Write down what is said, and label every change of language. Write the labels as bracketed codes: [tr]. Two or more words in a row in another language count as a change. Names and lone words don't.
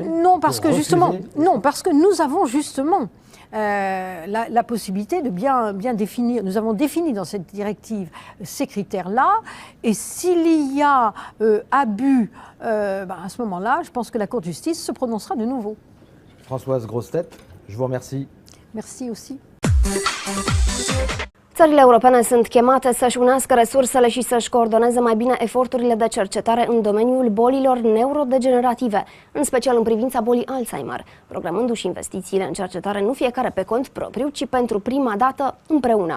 [fr] Non, parce que justement, parce que nous avons justement la possibilité de bien définir. Nous avons défini dans cette directive ces critères-là, et s'il y a abus, à ce moment-là, je pense que la Cour de justice se prononcera de nouveau. Françoise Grossetête, je vous remercie. Merci aussi. [ro] Țările europene sunt chemate să-și unească resursele și să-și coordoneze mai bine eforturile de cercetare în domeniul bolilor neurodegenerative, în special în privința bolii Alzheimer, programându-și investițiile în cercetare nu fiecare pe cont propriu, ci pentru prima dată împreună.